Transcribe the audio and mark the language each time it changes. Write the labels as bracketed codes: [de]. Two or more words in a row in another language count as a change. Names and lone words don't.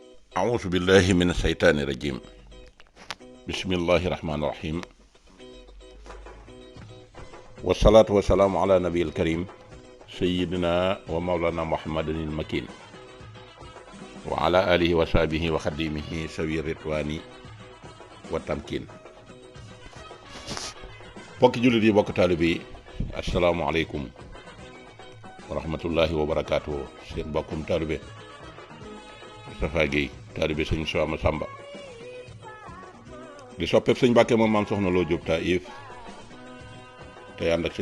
[ar] أعوذ بالله من الشيطان الرجيم بسم الله الرحمن الرحيم والصلاة والسلام على نبي الكريم سيدنا ومولانا محمد المكين وعلى آله وصحبه وخديمه سوي الرضوان والتمكين. [wo] bokki jullit yi bokk taalibe yi [ar] السلام عليكم ورحمة الله وبركاته. [wo] seen bokkum taalibe Moustapha Guèye taalibe sëñ Soama Samba di soppeeb sëñ Mbàkke moom maam soxna Loo Jóob Taïf tey ànd ak sëñ